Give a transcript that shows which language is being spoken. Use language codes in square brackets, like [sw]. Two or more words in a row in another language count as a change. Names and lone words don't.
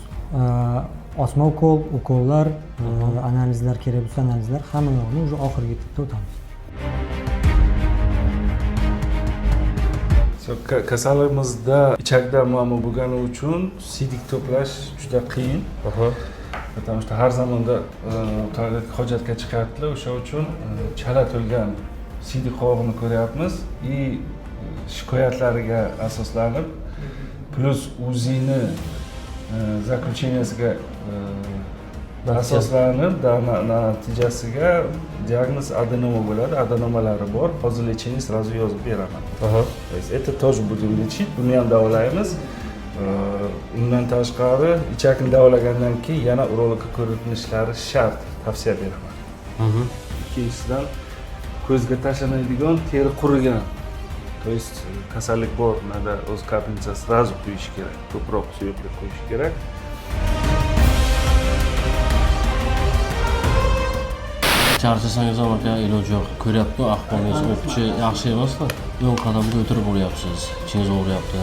[uz] Osma ukollar, analizlar kerak bo'lsa analizlar hamma yo'lni уже oxirgi etapda o'tamiz. Kasalimizda ichakda muammo bo'lgani uchun siydik to'plash juda qiyin. [ru] Потому что [uz] har zamonda tualetga hojatga chiqardilar, o'sha uchun chala to'lgan siydik qovog'ini ko'ryapmiz и shikoyatlariga asoslanib plus UZIni заключенияsiga asoslanib natijasiga diagnoz adenoma bo'ladi. Adenomalari bor. Hozir [ru] lechение сразу [uz] yozib beraman. [ru] То есть это тоже будем лечить. [uz] Buni ham davolaymiz. Undan tashqari ichakni davolagandan keyin yana urologga ko'rinishlari shart, tavsiya beraman. Ikkinchisidan ko'zga tashlanadigan teri qurigan. [ru] То есть [uz] kasallik bor, nada o'z kapelnitsa сразу quyish kerak. Ko'proq suyuqlik quyish kerak. Charchasangiz ham aka iloji yo'q. Ko'ryapti, ahvolingiz o'pichi yaxshi emasmi? O'ng qadamda o'tirib bo'lyapsiz, ichingiz og'riyapti.